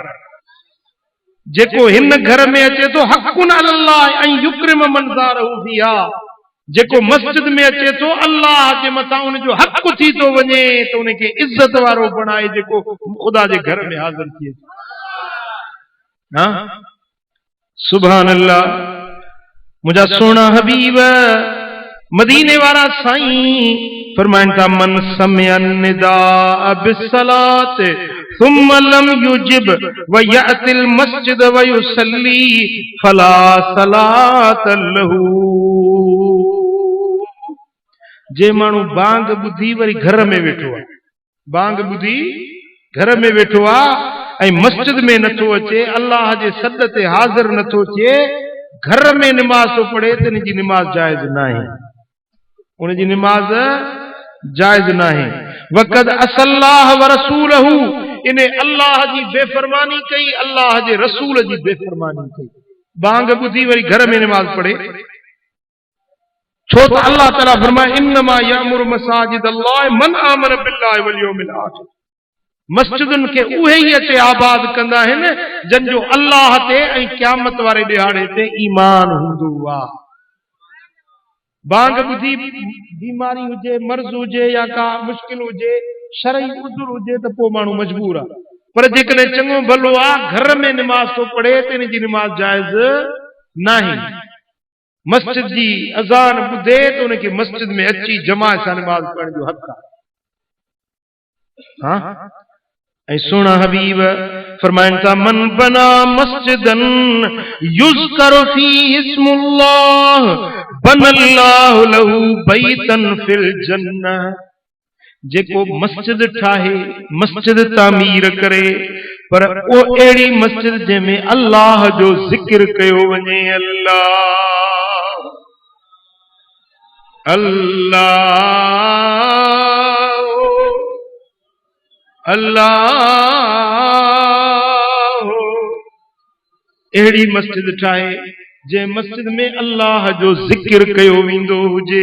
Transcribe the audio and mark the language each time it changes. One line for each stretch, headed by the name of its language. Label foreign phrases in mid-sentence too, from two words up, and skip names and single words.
Sindhi: जेको हिन घर में अचे थो
Arabic: حق على الله أن يكرم من زاره فيها,
Sindhi: जेको मस्जिद में अचे थो अल्लाह जे मथां उन जो हक़ थी थो वञे त उनखे इज़त वारो बणाए, जेको ख़ुदा जे घर में हाज़िर थिए।
Arabic: हाँ, سبحان الله.
Sindhi: मुझा सोना हबीब मदीने वारा साईं फरमाइनि था,
Arabic: من سمع النداء بالصلاة ثم لم يجب و يأت المسجد و يصلي فلا صلاة له.
Sindhi: जे माण्हू बांग ॿुधी वरी घर में वेठो आहे, बांग ॿुधी घर में वेठो आहे ऐं मस्जिद में नथो अचे, अल्लाह जे सद ते हाज़िर नथो थिए, घर में निमाज़ थो पढ़े त इन जी निमाज़ जाइज़ न आहे, उन जी निमाज़ जाइज़ न आहे।
Arabic: وقد عصى الله و رسوله,
Sindhi: इन अल्लाह जी बेफ़रमानी कई, अल्लाह जे रसूल जी बेफ़रमानी कई। बांग ॿुधी वरी घर में निमाज़ पढ़े, छो त अल्लाह ताला फरमाए
Arabic: إنما يعمر مساجد الله من آمن بالله و اليوم الآخر.
Sindhi: मस्जिदुनि खे उहे ई अचे आबाद कंदा आहिनि जन जो अल्लाह ते ऐं क़यामत वारे ॾिहाड़े ते ईमान हूंदो आहे। बांग ॿुधी बीमारी हुजे, मर्ज़ हुजे या का मुश्किल हुजे, शरई उज़ुर हुजे त पोइ माण्हू मजबूर आहे, पर जेकॾहिं चङो भलो आहे घर में निमाज़ थो पढ़े त इन जी निमाज़ जाइज़ नाहे। मस्जिद जी अज़ान ॿुधे त उनखे मस्जिद में अची जमात सां निमाज़ पढ़ण जो हक़ आहे। हाँ, ऐं सोना हबीब फरमाइनि था,
Arabic: من بنى مسجدا يذكر فيه اسم الله بنى الله له بيتا في الجنة.
Sindhi: जेको मस्जिद ठाहे, मस्जिद तामीर करे, पर ओ अहिड़ी मस्जिद जंहिंमें अल्लाह जो ज़िक्र कयो वञे, अल्लाह अल्लाह अहिड़ी मस्जिद ठाहे जे मस्जिद में अल्लाह जो जिक्र कयो वेंदो हुजे।